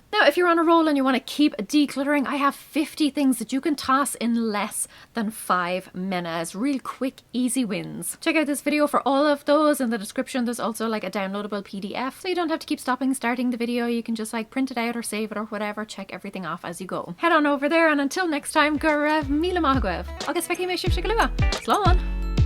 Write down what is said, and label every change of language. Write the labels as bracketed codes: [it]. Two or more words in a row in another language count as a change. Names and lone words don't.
[en] Now, if you're on a roll and you want to keep decluttering, I have 50 things that you can toss in less than 5 minutes. Real quick, easy wins. Check out this video for all of those. In the description, there's also like a downloadable PDF, so you don't have to keep starting the video. You can just like print it out or save it or whatever. Check everything off as you go. Head on over there, and until next time, [ga] go raibh míle maith agaibh. Agus feici mé sibh se go luath. Slán!